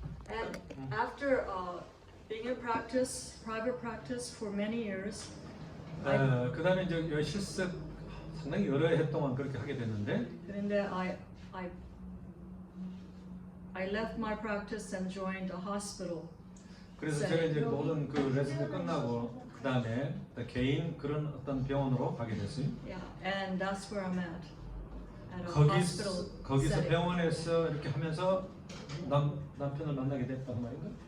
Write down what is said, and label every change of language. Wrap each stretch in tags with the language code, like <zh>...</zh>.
<en>And after being in practice, private practice for many years,</en> <ko>그다음에 이제 실습 상당히 여러 해 동안 그렇게 하게 됐는데 그런데</ko> <en>I left my practice and joined a hospital.</en> <ko>그래서 제가 이제 모든 그 레슨을 끝나고 그다음에 개인 그런 어떤 병원으로 가게 됐어요.</ko> <en>Yeah, and that's where I'm at a hospital</en> <ko>거기서</ko> <en>setting.</en> <ko>병원에서 이렇게 하면서 남편을 만나게 됐단 말인가?</ko>